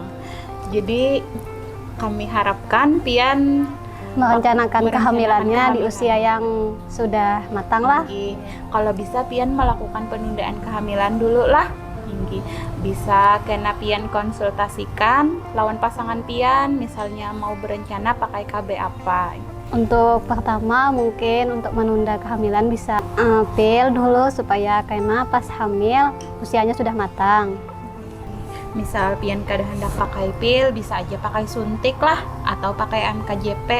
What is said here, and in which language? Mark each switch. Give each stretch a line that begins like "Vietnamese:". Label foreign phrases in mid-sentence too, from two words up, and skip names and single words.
Banjar: Jadi kami harapkan pian
Indonesian: Merencanakan kehamilannya di usia yang sudah matang lah.
Banjar: Inggih.
Indonesian: Kalau bisa pian melakukan penundaan kehamilan dulu lah.
Banjar: Inggih. Bisa kena pian konsultasikan lawan pasangan pian, misalnya mau berencana pakai KB apa.
Indonesian: Untuk pertama mungkin untuk menunda kehamilan bisa pil dulu supaya kena pas hamil usianya sudah matang.
Banjar: Misal pian kada hendak pakai pil, bisa aja pakai suntik lah atau pakai NKJP.